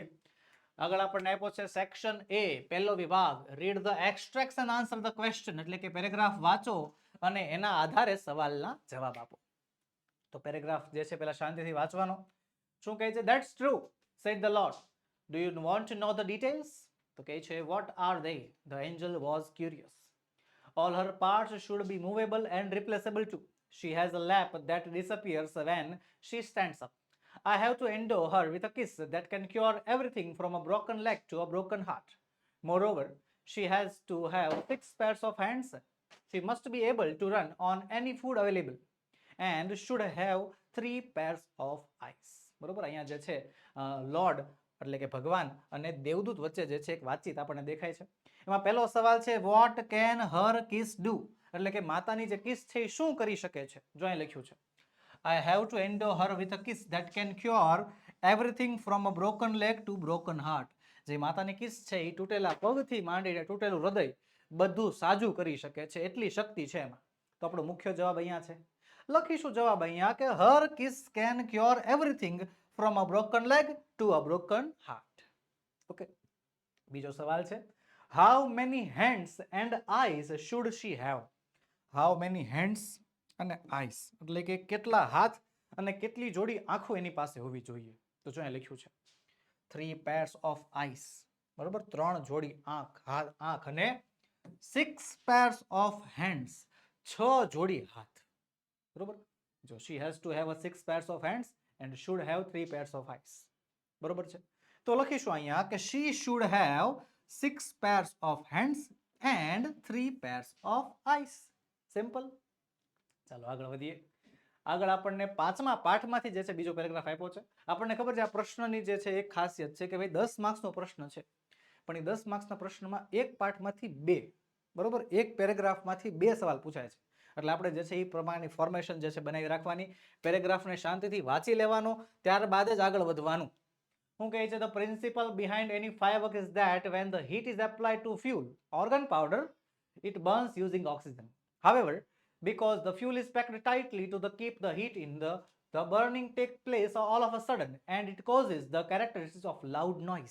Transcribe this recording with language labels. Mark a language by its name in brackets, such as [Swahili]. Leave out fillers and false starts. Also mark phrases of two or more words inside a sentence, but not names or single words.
[Gujarati] આગળ આપણને આપ્યો છે સેક્શન એ, પહેલો વિભાગ, [English] read the extracts and answer the question, [Gujarati] એટલે કે પેરેગ્રાફ વાંચો અને એના આધારે સવાલના જવાબ આપો. તો પેરેગ્રાફ જે છે પેલા શાંતિથી વાંચવાનો. શું કહે છે? [English] That's true, said the Lord. Do you want to know the details? [Gujarati] તો કહે છે [English] What are they? The angel was curious. All her parts should be movable and replaceable too. She has a lap that disappears when she stands up. I have to endow her with a kiss that can cure everything from a broken leg to a broken heart. Moreover, she has to have 6 pairs of hands. She must be able to run on any food available and should have 3 pairs of eyes. [Gujarati] બરોબર, અહીંયા જે છે લોર્ડ એટલે કે ભગવાન અને દેવદૂત વચ્ચે જે છે એક વાતચીત આપણને દેખાય છે. એમાં પહેલો સવાલ છે [English] what can her kiss do, [Gujarati] એટલે કે માતાની જે કિસ છે એ શું કરી શકે છે. જો અહીં લખ્યું છે [English] I have to endow her with a kiss that can cure everything from a broken leg to broken heart. [Gujarati] જે માતાની કિસ છે એ તૂટેલા પગથી માંડીને તૂટેલું હૃદય બધું સાજું કરી શકે છે, એટલી શક્તિ છે એમાં. તો આપણો મુખ્ય જવાબ અહીંયા છે લખીશું જવાબ અહીંયા કે [English] her kiss can cure everything from a broken leg to a broken heart. [Gujarati] ઓકે, બીજો સવાલ છે, [English] how many hands and eyes should she have? how many hands [Gujarati] અને આઈઝ એટલે કે કેટલા હાથ અને કેટલી જોડી આંખો એની પાસે હોવી જોઈએ? તો જો અહીંયા લખ્યું છે [English] 3 pairs of eyes, [Gujarati] બરોબર, 3 જોડી આંખ અને [English] 6 pairs of hands, [Gujarati] 6 જોડી હાથ, બરોબર. [English] જો she has to have a 6 pairs of hands and should have 3 pairs of eyes, [Gujarati] બરોબર છે. તો લખીશું અહીંયા કે [English] she should have 6 pairs of hands and 3 pairs of eyes. [Gujarati] સિમ્પલ. ચાલો આગળ વધીએ. આગળ આપણને 5મા પાઠમાંથી જે છે બીજો પેરેગ્રાફ આપ્યો છે. આપણને ખબર છે આ પ્રશ્નની જે છે એક ખાસિયત છે કે ભાઈ 10 માર્ક્સનો પ્રશ્ન છે, પણ એ 10 માર્ક્સના પ્રશ્નમાં એક પાઠમાંથી 2, બરોબર, એક પેરેગ્રાફમાંથી 2 સવાલ પૂછાય છે. એટલે આપણે જે છે એ પ્રમાણેની ફોર્મેશન જે છે બનાવી રાખવાની, પેરેગ્રાફને શાંતિથી વાંચી લેવાનો, ત્યારબાદ જ આગળ વધવાનું. શું કહે છે? [English] The principle behind any firework is that when the heat is applied to fuel or gunpowder, it burns using oxygen. However, because the fuel is packed tightly to keep the heat in, the burning takes place all of a sudden and it causes the characteristics of loud noise.